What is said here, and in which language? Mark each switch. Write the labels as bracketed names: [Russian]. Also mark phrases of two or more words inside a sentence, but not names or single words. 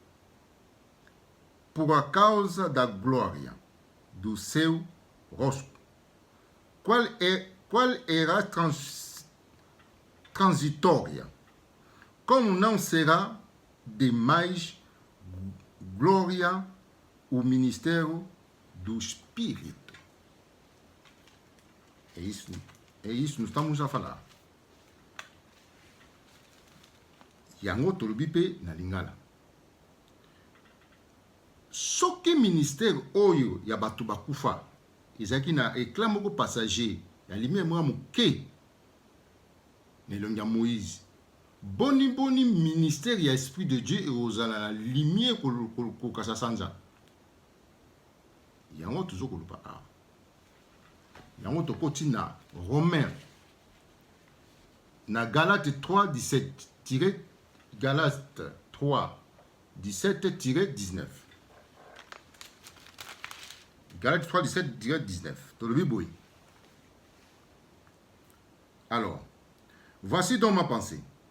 [Portuguese] por causa da glória do seu rosto, qual era transitória, como não será de mais glória o ministério do Espírito. É isso que nós estamos a falar. [Lingala] Yango tolobi pe na lingala. Soki ministère oyo ya bato bakufa ezaki na éclat moko passager ya lumière moko moke na elongi ya Moïse. Boni ministère ya [French] esprit de Dieu [Lingala] ekozala na lumière kokasa sanza. Yango toujours koloba awa. Yango tokoti na Romain na Galates 3 17 Galates 3 17-19. Galates 3 17-19. Tolobi boy. [French] Alors, voici donc ma pensée.